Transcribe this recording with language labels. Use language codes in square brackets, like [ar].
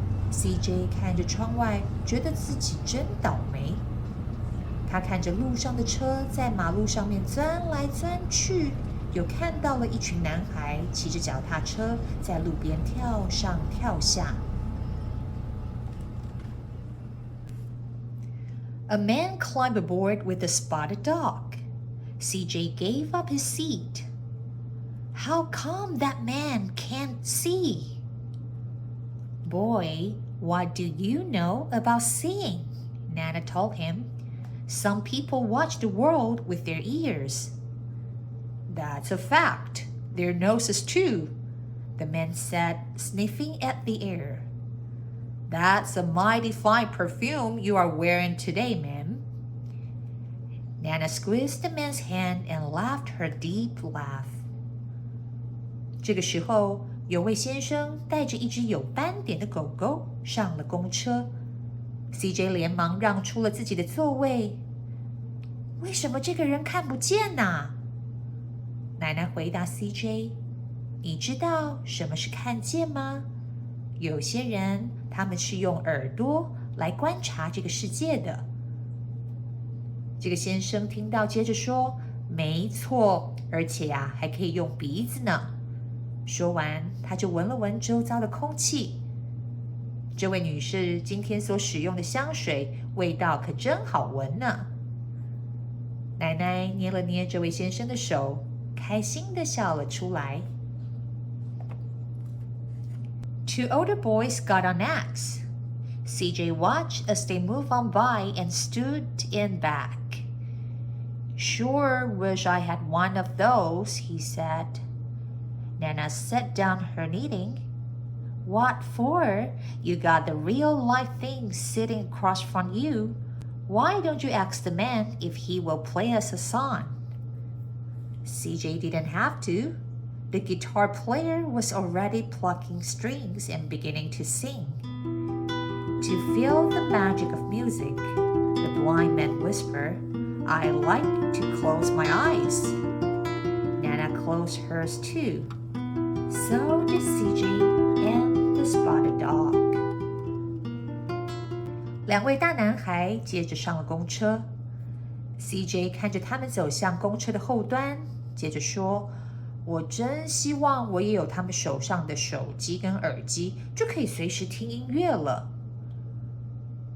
[zh] CJ 看着窗外，觉得自己真倒霉。他看着路上的车在马路上面钻来钻去，又看到了一群男孩骑着脚踏车在路边跳上跳下。 [en] A man climbed aboard with a spotted dog. CJ gave up his seat. How come that man can't see? Boy, what do you know about seeing? Nana told him. Some people watch the world with their ears. That's a fact. Their noses too, the man said, sniffing at the air. That's a mighty fine perfume you are wearing today, ma'am. Nana squeezed the man's hand and laughed her deep laugh. [zh] 这个时候，有位先生带着一只有斑点的狗狗上了公车。 CJ 连忙让出了自己的座位。为什么这个人看不见呢？奶奶回答 CJ： 你知道什么是看见吗？有些人他们是用耳朵来观察这个世界的。这个先生听到，接着说：没错，而且呀，还可以用鼻子呢。说完，他就闻了闻周遭的空气。这位女士今天所使用的香水味道可真好闻呢。奶奶捏了捏这位先生的手，开心地笑了出来。 [en] Two older boys got on next. CJ watched as they moved on by and stood in back. Sure wish I had one of those, he said. Nana set down her knitting. What for? You got the real-life thing sitting across from you. Why don't you ask the man if he will play us a song? CJ didn't have to. The guitar player was already plucking strings and beginning to sing. To feel the magic of music, the blind man whispered, I like to close my eyes. Nana closed hers too. So did CJ and the spotted dog. [zh] 两位大男孩接着上了公车。CJ 看着他们走向公车的后端，接着说：“我真希望我也有他们手上的手机跟耳机，就可以随时听音乐了。”